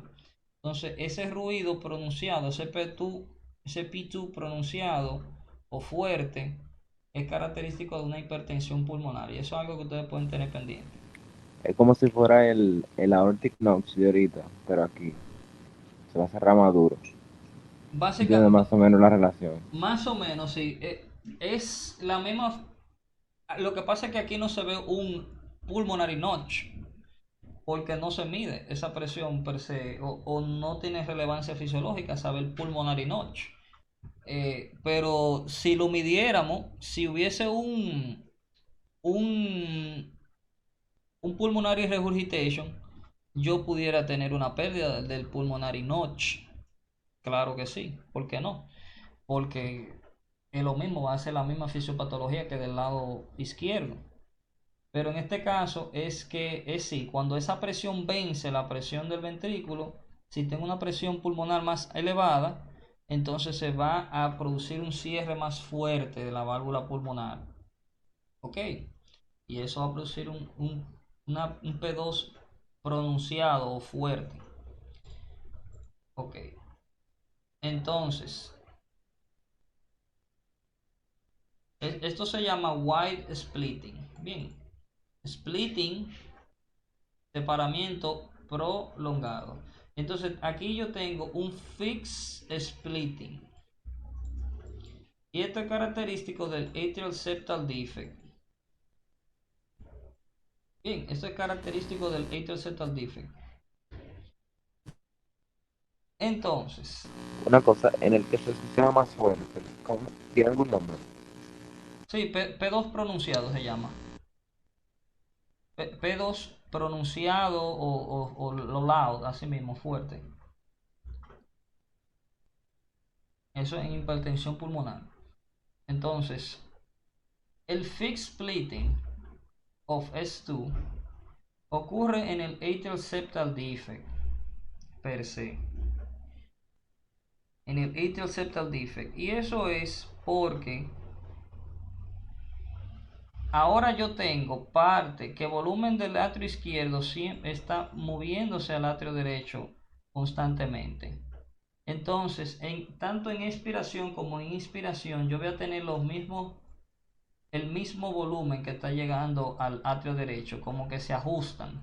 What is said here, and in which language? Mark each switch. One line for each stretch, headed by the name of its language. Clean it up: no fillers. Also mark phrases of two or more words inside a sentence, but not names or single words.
Spanish: Entonces, ese ruido pronunciado, ese P2 pronunciado o fuerte, es característico de una hipertensión pulmonar y eso es algo que ustedes pueden tener pendiente. Es como si fuera el
English: aortic nox
Spanish: de ahorita, pero aquí se va a cerrar más duro. Básica, Entiende más o menos la relación. más o menos, sí, es la misma. Lo que pasa es que aquí no se ve un
English: pulmonary notch,
Spanish: porque no se mide esa presión
Latin: per se,
Spanish: o no tiene relevancia fisiológica saber
English: pulmonary notch.
Spanish: Pero si lo midiéramos, si hubiese un, un
English: pulmonary regurgitation,
Spanish: yo pudiera tener una pérdida del
English: pulmonary notch.
Spanish: Claro que sí, ¿por qué no? Porque es lo mismo, va a ser la misma fisiopatología que del lado izquierdo. Pero en este caso es que es sí, cuando esa presión vence la presión del ventrículo, si tengo una presión pulmonar más elevada, entonces se va a producir un cierre más fuerte de la válvula pulmonar. ¿Ok? Y eso va a producir un P2 pronunciado o fuerte. ¿Ok? Entonces, esto se llama
English: wide splitting.
Spanish: Bien, splitting, separamiento prolongado. Entonces aquí yo tengo un
English: fixed splitting.
Spanish: Y esto es característico del
English: atrial septal defect.
Spanish: Bien, esto es característico del
English: atrial septal defect.
Spanish: Entonces, Una cosa en el que se escucha más fuerte, ¿cómo? ¿Tiene algún nombre? sí, P2 pronunciado se llama. P2 pronunciado o lo loud, así mismo, fuerte. Eso es hipertensión pulmonar. Entonces, el
English: fixed splitting of S2
Spanish: ocurre en el
English: atrial septal defect
Latin: per se.
Spanish: En el
English: atrial septal defect.
Spanish: Y eso es porque ahora yo tengo parte que volumen del atrio izquierdo está moviéndose al atrio derecho constantemente. Entonces, tanto en expiración como en inspiración, yo voy a tener el mismo volumen que está llegando al atrio derecho, como que se ajustan.